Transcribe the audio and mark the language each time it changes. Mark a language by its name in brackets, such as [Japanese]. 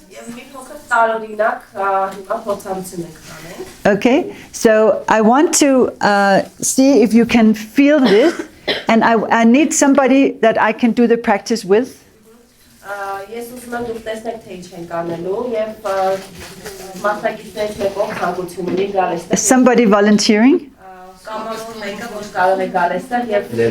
[Armenian] Եվ մի փոքր տարօրինակ հիմա փորձառություն ենք կանենք։ [English] Okay, so I want to see if you can feel this, and I need somebody that I can do the practice with. [Armenian] Ես ուզում եմ դուք տեսնեք թե ինչ ենք անելու եւ մասնակիցներ թեկով ցանկություն ունի գալ այստեղ։ [English] Somebody volunteering? [Armenian] Կամավոր մեկը որ կարող է գալ այստեղ եւ